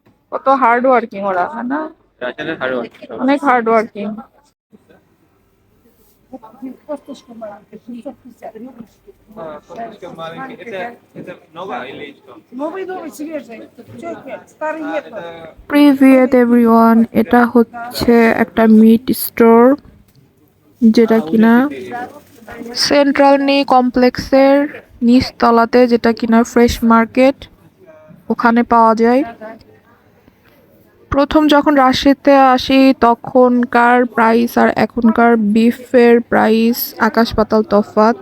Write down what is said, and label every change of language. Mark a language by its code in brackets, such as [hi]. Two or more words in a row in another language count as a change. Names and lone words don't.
[bn] কত [en] hard working [bn] ওরা, হ্যাঁ না? রাশিয়ানের [en] hard work. [bn] অনেক [en] hard working. [ru] Фоточка маленькая. Это новая или что? Новый, новый, свежий. Тётя, старый А, нет. это [bn] প্রিভিয়েট এভরিওয়ান, এটা হচ্ছে একটা মিট স্টোর যেটা কিনা улицы. সেন্ট্রাল নি কমপ্লেক্সের নিচতলাতে, যেটা কিনা [en] fresh market, [bn] ওখানে পাওয়া যায়। প্রথম যখন রাজশাহীতে আসি তখনকার প্রাইস আর এখনকার বিফের প্রাইস আকাশ পাতাল তফাৎ।